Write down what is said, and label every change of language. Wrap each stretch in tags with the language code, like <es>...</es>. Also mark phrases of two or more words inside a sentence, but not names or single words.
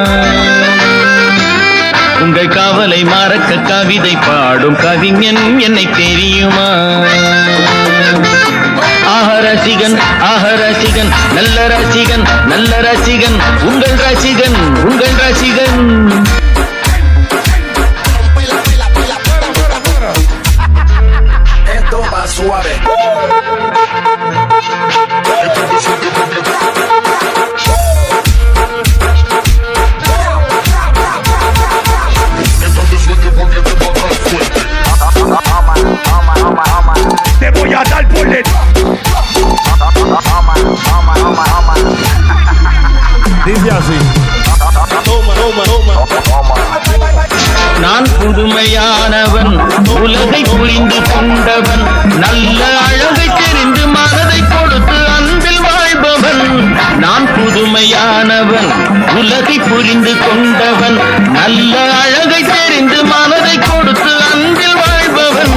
<ta>உங்கள் கவலை மறக்க கவிதை பாடும் கவிஞன் என்னை தெரியுமா ரசிகன் ரசிகன் நல்ல ரசிகன் நல்ல ரசிகன் உங்கள் ரசிகன் உங்கள் ரசிகன்</ta> <es>Suave. Te voy a dar bullet. Dice así. Toma, toma, toma.</es> <ta>நான் புதுமையானவன் உலகை புரிந்து கொண்டவன் நல்ல அழகை தெரிந்து மனதை கொடுத்து அன்பில் வாழ்பவன் நான் புதுமையானவன் உலகை புரிந்து கொண்டவன் நல்ல அழகை தெரிந்து மனதை கொடுத்து அன்பில் வாழ்பவன்</ta>